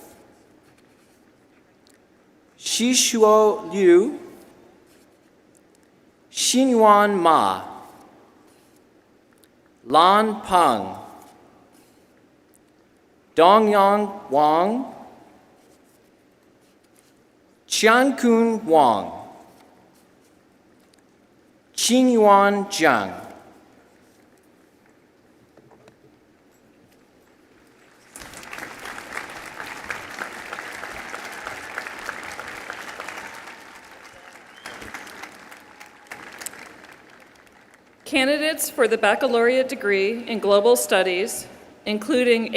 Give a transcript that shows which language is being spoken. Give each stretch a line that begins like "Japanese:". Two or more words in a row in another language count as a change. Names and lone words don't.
English: Shishuo Liu, Xinyuan Ma, Lan Peng, Dongyang Wang, Qiankun Wang, Qingyuan Zhang. Candidates for the baccalaureate degree in Global Studies, including